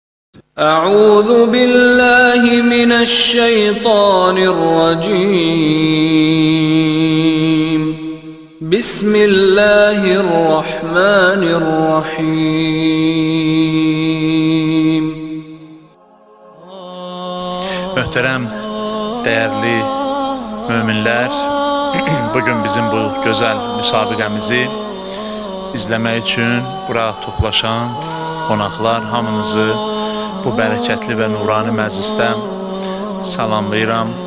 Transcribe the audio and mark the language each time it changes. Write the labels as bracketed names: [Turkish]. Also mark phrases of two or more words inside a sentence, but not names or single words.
[Arabic] أعوذ بالله من الشيطان الرجيم. بسم الله الرحمن الرحيم. [Azerbaijani] Möhtərəm, dəyərli möminlər, bugün bizim bu gözəl müsabiqəmizi izləmək üçün bura toplaşan qonaqlar hamınızı bu bərəkətli və nurani məclisdən salamlayıram.